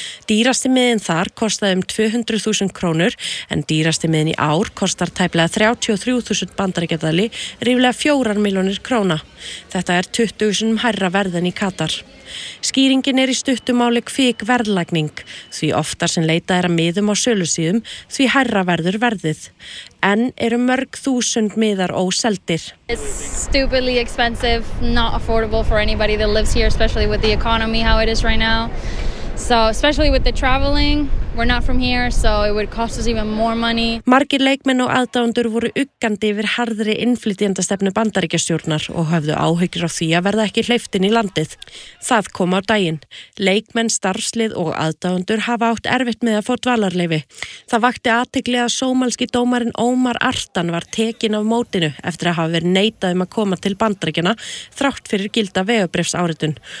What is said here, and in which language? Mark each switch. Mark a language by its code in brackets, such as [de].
[is] Dýrasti miðin þar kostaði 200.000 krónur en dýrasti miðin í ár kostar tæplega 33.000 bandaríkjadali, ríflega 4 milljónir króna. Þetta er 20.000 hærra verð en í Katar. Skýringin í stuttu máli kvik verðlagning, því oftar sem leita að miðum á sölusíðum, því hærra verður verðið. En eru mörg þúsund miðar óseldir. [en] It's stupidly expensive, not affordable for anybody that lives here, especially with the economy how it is right now. So especially with the traveling, we're not from here, so it would cost us even more money. [is] Margir leikmenn og aðdáendur voru uggandi yfir harðri innflytjendastefnu Bandaríkjastjórnar og höfðu áhyggjur á því að verða ekki hleypt inn í landið. Það kom á daginn. Leikmenn, starfslið og aðdáendur hafa átt erfitt með að fá dvalarleyfi. Það vakti athygli að sómalski dómarinn Ómar Artan var tekinn af mótinu eftir að hafa verið neitað koma til Bandaríkjanna þrátt fyrir gilda vegabréfsáritun.